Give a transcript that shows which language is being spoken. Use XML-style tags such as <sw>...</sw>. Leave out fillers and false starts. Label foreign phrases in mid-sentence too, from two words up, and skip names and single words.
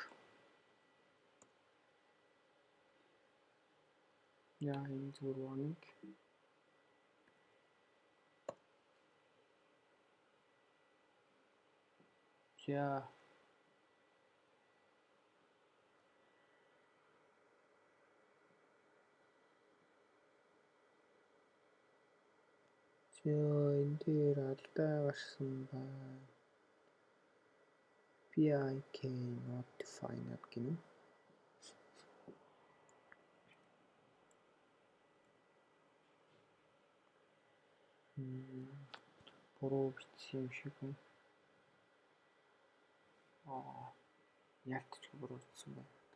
<en>Yeah, in the warning. Yeah.</en> <mn>Энэ дээр алдаа гарсан байна.</mn> <en>PIK not defined гэнэ.</en> <mn>Буруу бичсэн юм шиг байна. Яалтч буруу бичсэн байна.</mn>